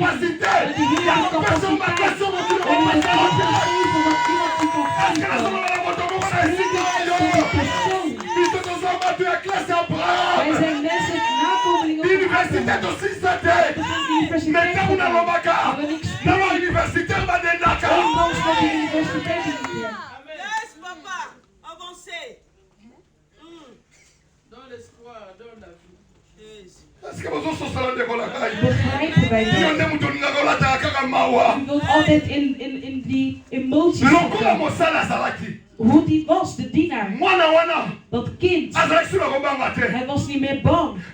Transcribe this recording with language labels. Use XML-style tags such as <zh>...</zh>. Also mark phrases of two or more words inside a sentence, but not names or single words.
<nl>Dat u hier de capaciteit om het te geven wat iemand u kan geven. Wij zijn mensen, nakomelingen van Abraham. Yes, papa.</nl> <fr>Avancez. Dans l'espoir, dans la vie.</fr> <nl>Yes. Begrijpen wij dat? U wilt altijd in die emoties zitten. Hoe die was, de dienaar. Dat kind. Hij was niet meer bang.</nl>